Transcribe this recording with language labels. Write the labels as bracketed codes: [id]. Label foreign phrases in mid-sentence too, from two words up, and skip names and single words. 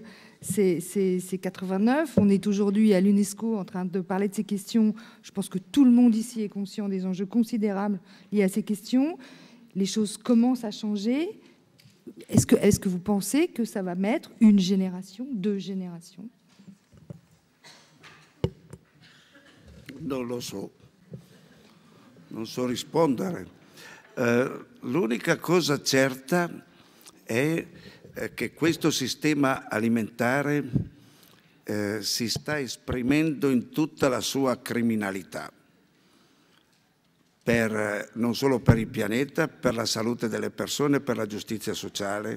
[fr] C'est 89. On est aujourd'hui à l'UNESCO en train de parler de ces questions. Je pense que tout le monde ici est conscient des enjeux considérables liés à ces questions. Les choses commencent à changer. est-ce que vous pensez que ça va mettre une génération, 2 générations? [it] Non lo so, non so rispondere. L'unica cosa certa è che questo sistema alimentare si sta esprimendo in tutta la sua criminalità, non solo per il pianeta, per la salute delle persone, per la giustizia sociale.